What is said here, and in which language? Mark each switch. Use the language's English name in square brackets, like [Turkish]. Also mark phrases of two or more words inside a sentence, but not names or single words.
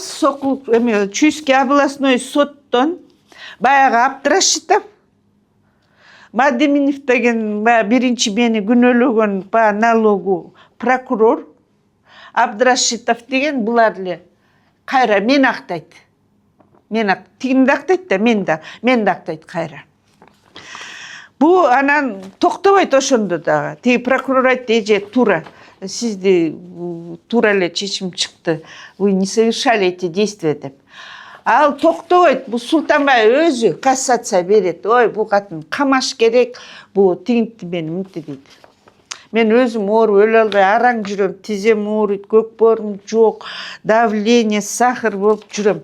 [Kyrgyz] Сокулук Чуйский областной соттон баягы Абдрашитов Мадеминов деген биринчи мени күнөөлөгөн [Russian] по налогу [Kyrgyz] прокурор Абдрашитов деген булар эле кайра мени актайт. Тигинди актайт да, мен да актайт кайра. Бу анан токтобойт ошондо дагы. Тиги прокурор айтты, эже тура, сизди тура эле чечим чыкты. [Russian] Вы не совершали эти действия деп. [Kyrgyz] Ал токтобойт. Бу Султанбаев өзү кассация берет. Ой, бу катын камаш керек, бу тигинти мени мынтип дейт. Мен өзүм ооруп өлө албай араң жүрөм, тизем ооруйт, көк боорум жок, [Russian] давление, сахар [Kyrgyz] болуп жүрөм.